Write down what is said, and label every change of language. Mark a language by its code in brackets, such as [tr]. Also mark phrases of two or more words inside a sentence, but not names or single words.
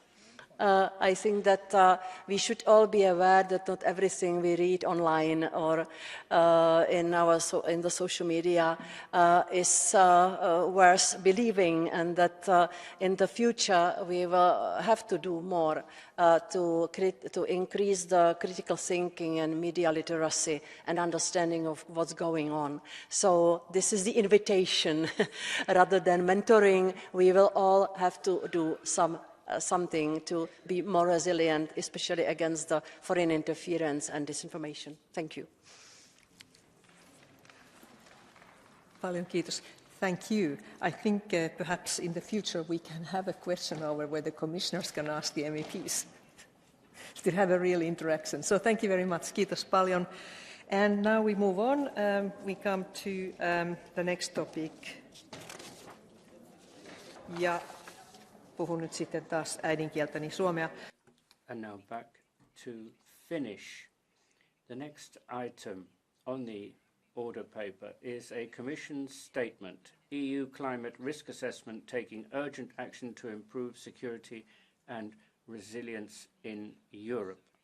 [en] I think that we should all be aware that not everything we read online or in the social media is worth believing, and that in the future we will have to do more to increase the critical thinking and media literacy and understanding of what's going on. So this is the invitation. Rather than mentoring, we will all have to do something to be more resilient, especially against the foreign interference and disinformation. Thank you. [fi] Paljon kiitos. [en] Thank you. I think perhaps in the future we can have a question hour where the commissioners can ask the MEPs to have a real interaction. So thank you very much. [fi] Kiitos paljon. [en] And now we move on. We come to the next topic. [fi] Ja puhun nyt sitten taas äidinkieltäni suomea. [en] And now back to Finnish. The next item on the order paper is a Commission statement, EU climate risk assessment taking urgent action to improve security and resilience in Europe.